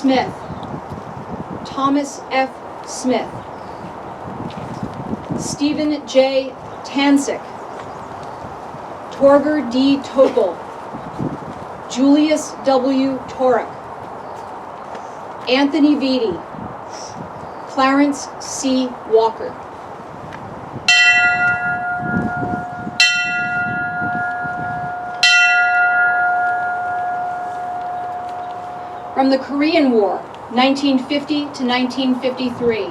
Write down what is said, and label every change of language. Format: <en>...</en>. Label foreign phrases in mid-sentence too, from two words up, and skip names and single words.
<en>Smith, Thomas F. Smith, Stephen J. Tansick, Torger D. Topol, Julius W. Torek, Anthony Vitti, Clarence C. Walker. From the Korean War, 1950 to 1953.</en>